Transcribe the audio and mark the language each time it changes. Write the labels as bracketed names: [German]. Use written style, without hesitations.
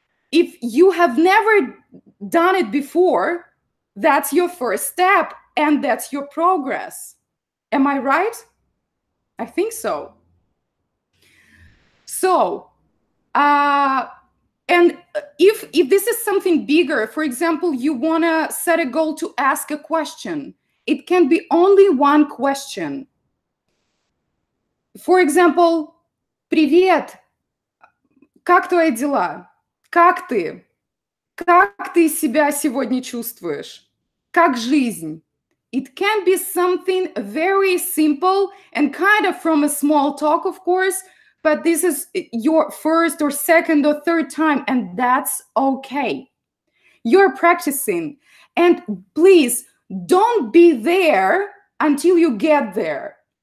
[English] If you have never done it before, that's your first step, and that's your progress. Am I right? I think so. So and if this is something bigger, for example, you want to set a goal to ask a question, it can be only one question. For example, [Russian] привет, как твои дела? Как ты? Как ты себя сегодня чувствуешь? Как жизнь? [English] It can be something very simple and kind of from a small talk, of course, but this is your first or second or third time, and that's okay. You're practicing. And please don't be there until you get there.